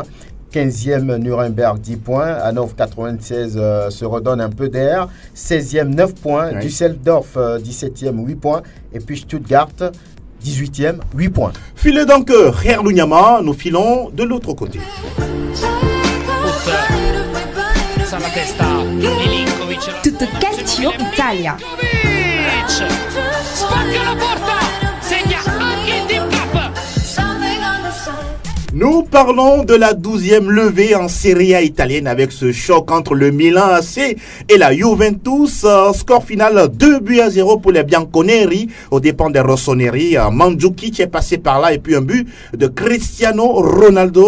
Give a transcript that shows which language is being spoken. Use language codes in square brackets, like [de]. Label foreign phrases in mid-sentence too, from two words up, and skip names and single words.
[fr] 15e, Nuremberg, 10 points. Hanovre, 96, se redonne un peu d'air. 16e, 9 points. Düsseldorf, 17e, 8 points. Et puis Stuttgart, 18e, 8 points. Filez donc Herlunyama, nous filons de l'autre côté. Tutto Calcio Italia. [it] Spacca la porta, segna anche il Team Cup. [fr] Nous parlons de la 12e levée en Serie A italienne avec ce choc entre le Milan AC et la Juventus. Score final 2-0 pour les Bianconeri aux dépens des Rossoneri. Mandzukic est passé par là et puis un but de Cristiano Ronaldo.